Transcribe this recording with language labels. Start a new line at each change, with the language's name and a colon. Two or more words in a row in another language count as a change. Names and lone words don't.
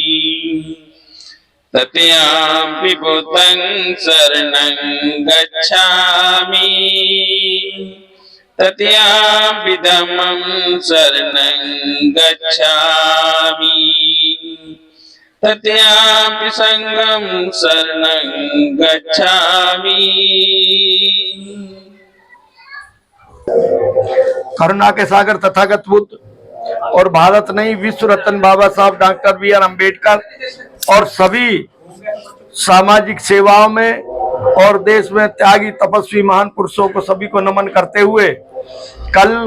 Pali: तृतीयंपि बुद्धं शरणं गच्छामि तृतीयंपि धम्मं शरणं गच्छामि तृतीयंपि संघं शरणं गच्छामि।
Hindi: करुणा के सागर तथागत बुद्ध और भारत नहीं विश्व रत्न बाबा साहब डॉक्टर BR अम्बेडकर और सभी सामाजिक सेवाओं में और देश में त्यागी तपस्वी महान पुरुषों को सभी को नमन करते हुए कल